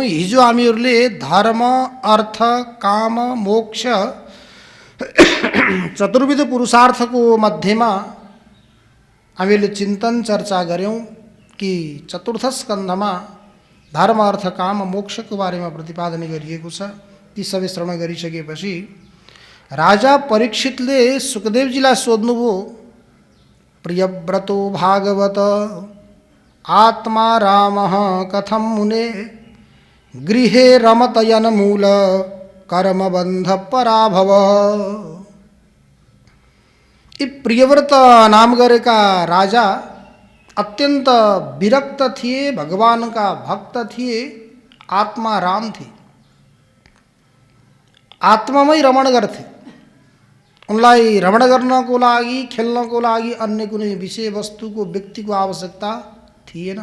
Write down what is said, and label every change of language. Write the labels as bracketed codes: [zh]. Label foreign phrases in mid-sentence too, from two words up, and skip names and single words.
[ne] हिजो हामीहरूले धर्म, अर्थ, काम, मोक्ष चतुर्विध पुरुषार्थको मध्येमा हामीहरूले चिन्तन चर्चा गऱ्यौँ कि चतुर्थ स्कन्धमा धर्म, अर्थ, काम, मोक्षको बारेमा प्रतिपादन गरिएको छ। ती सबै श्रवण गरिसकेपछि राजा परीक्षितले सुखदेवजीलाई सोध्नुभयो, [sa] प्रियव्रतो भागवत आत्मा रामः कथं मुने गृहे रमतयन मूल कर्मबन्ध पराभव। [ne] यी प्रियव्रत नाम गरेका राजा अत्यन्त विरक्त थिए, भगवानका भक्त थिए, आत्मा राम थिए, आत्मामै रमण गर्थे। उनलाई रमण गर्नको लागि, खेल्नको लागि अन्य कुनै विषय वस्तुको, व्यक्तिको आवश्यकता थिएन।